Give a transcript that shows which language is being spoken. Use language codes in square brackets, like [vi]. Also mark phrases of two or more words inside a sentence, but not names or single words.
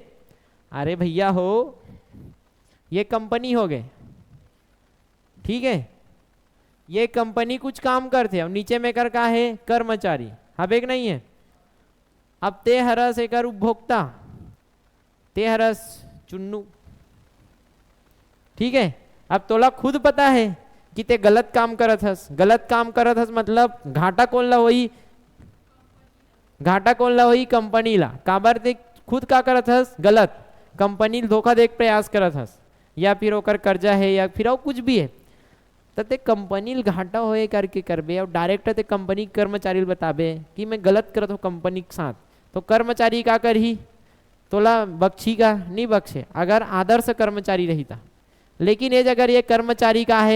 [hne] अरे भैया हो, ये कंपनी हो गए, ठीक है, ये कंपनी कुछ काम करते और नीचे में कर का है? कर्मचारी हवे कि नहीं है? अब ते हरस एक उपभोक्ता, ते हरस चुन्नू, ठीक है। अब तोला खुद पता है कि ते गलत काम करत हस। गलत काम करत हस मतलब घाटा कौन ला होई? घाटा कौन ला होई? कंपनी ला। काबर ते खुद का करत हस? गलत। कंपनी धोखा देख प्रयास करत हस, या फिर ओकर कर्जा है या फिर और कुछ भी है, तो ते कंपनी घाटा होए करके करबे और डायरेक्ट ते कंपनी कर्मचारी बताबे कि मैं गलत करत हूँ कंपनी के साथ, तो कर्मचारी का करही? तोला बख्शी का? नहीं बख्शे, अगर आदर्श कर्मचारी रही था। लेकिन ये अगर ये कर्मचारी का है?